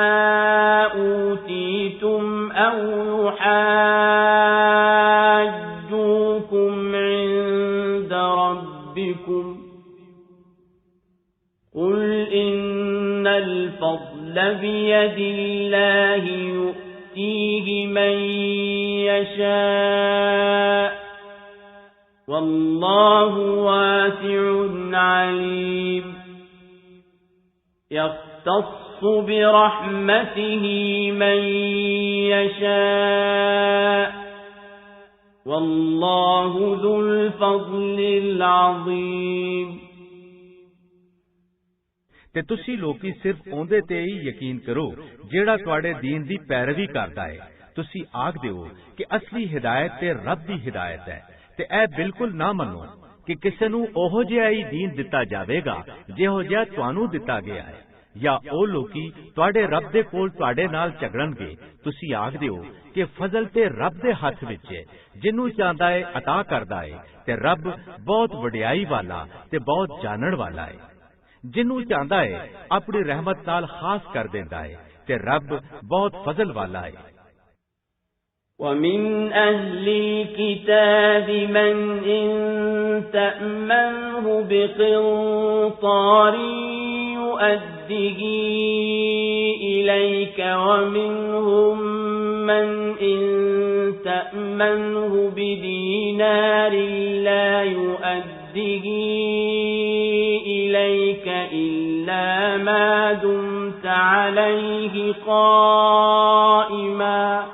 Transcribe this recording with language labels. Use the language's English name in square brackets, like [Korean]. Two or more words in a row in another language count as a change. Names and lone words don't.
[Arabic] أوتيتم أو يحاجوكم عند ربكم قل إن الفضل بيد الله يؤتيه من يشاء والله واسع عليم يختص برحمته من يشاء والله ذو الفضل العظيم [Punjabi] ਤੇ ਤੁਸੀਂ ਲੋਕੀ ਸਿਰਫ ਉਹਦੇ ਤੇ ਹੀ ਯਕੀਨ ਕਰੋ ਜਿਹੜਾ ਤੁਹਾਡੇ دین ਦੀ ਪੈਰਵੀ ਕਰਦਾ ਹੈ। ਤੁਸੀਂ ਆਖ ਦਿਓ ਕਿ ਅਸਲੀ ਹਿਦਾਇਤ ਤੇ ਰੱਬ ਦੀ ਹਿਦਾਇਤ ਹੈ ਤੇ ਇਹ ਬਿਲਕੁਲ ਨਾ ਮੰਨੋ ਕਿ ਕਿਸੇ ਨੂੰ ਉਹੋ ਜਿਹਾ ਹੀ دین ਦਿੱਤਾ ਜਾਵੇਗਾ ਜਿਹੋ ਜਿਹਾ ਤੁਹਾਨੂੰ ਦਿੱਤਾ ਗਿਆ ਹੈ ਜਾਂ ਉਹ ਲੋਕੀ ਤੁਹਾਡੇ ਰੱਬ ਦੇ ਕੋਲ ਤੁਹਾਡੇ ਨਾਲ ਝਗੜਨਗੇ। ਤੁਸੀਂ ਆਖ ਦਿਓ ਕਿ ਫਜ਼ਲ ਤੇ ਰੱਬ ਦੇ ਹੱਥ ਵਿੱਚ ਹੈ, ਜਿਹਨੂੰ ਚਾਹੁੰਦਾ ਹੈ ਅਤਾ ਕਰਦਾ ਹੈ ਤੇ ਰੱਬ ਬਹੁਤ ਵਡਿਆਈ ਵਾਲਾ ਤੇ ਬਹੁਤ ਜਾਣਨ ਵਾਲਾ ਹੈ। ਜਿਹਨੂੰ ਚਾਹੁੰਦਾ ਹੈ ਆਪਣੀ ਰਹਿਮਤ ਨਾਲ ਖਾਸ ਕਰ ਦਿੰਦਾ ਹੈ ਤੇ ਰੱਬ ਬਹੁਤ ਫਜ਼ਲ ਵਾਲਾ ਹੈ। [Arabic] وَمِنْ أَهْلِ الْكِتَابِ مَنْ إِنْ تَأْمَنْهُ بِقِنْطَارٍ يُؤَدِّهِ إِلَيْكَ وَمِنْهُمْ مَنْ إِنْ تَأْمَنْهُ بِدِينَارٍ لَا يُؤَدِّهِ إِلَيْكَ إِلَّا مَا دُمْتَ عَلَيْهِ قَائِمًا